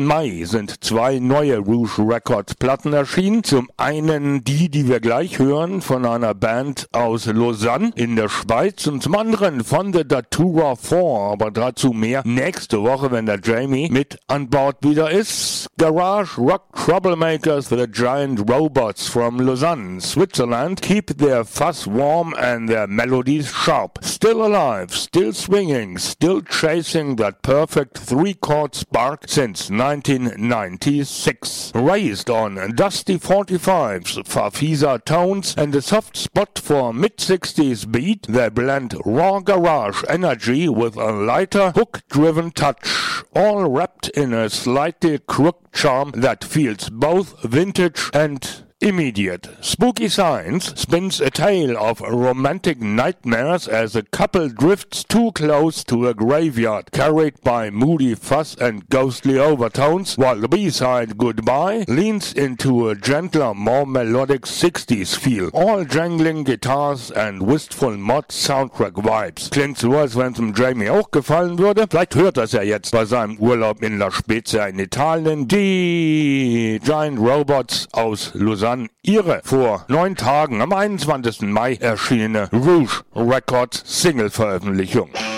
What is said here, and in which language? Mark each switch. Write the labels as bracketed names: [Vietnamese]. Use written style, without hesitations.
[German] Mai, sind zwei neue Rouge Records Platten erschienen. Zum einen die, die wir gleich hören, von einer Band aus Lausanne in der Schweiz, und zum anderen von The Datura 4, aber dazu mehr nächste Woche, wenn der Jamie mit an Bord wieder ist. [English] Garage Rock Troublemakers for the Giant Robots from Lausanne, Switzerland, keep their fuzz warm and their melodies sharp. Still alive, still swinging, still chasing that perfect three-chord spark since 1996. Raised on dusty 45s, farfisa tones, and a soft spot for mid-60s beat, they blend raw garage energy with a lighter, hook-driven touch, all wrapped in a slightly crooked charm that feels both vintage and immediate. Spooky Science spins a tale of romantic nightmares as a couple drifts too close to a graveyard, carried by moody fuzz and ghostly overtones, while the B-side Goodbye leans into a gentler, more melodic 60s feel. All jangling guitars and wistful mod soundtrack vibes. [German] Klingt so, als wenn es dem Jamie auch gefallen würde. Vielleicht hört das ja jetzt bei seinem Urlaub in La Spezia in Italien. Die Giant Robots aus Lausanne. Dann ihre vor 9 Tagen am 21. Mai erschienene Rouge Records Single-Veröffentlichung.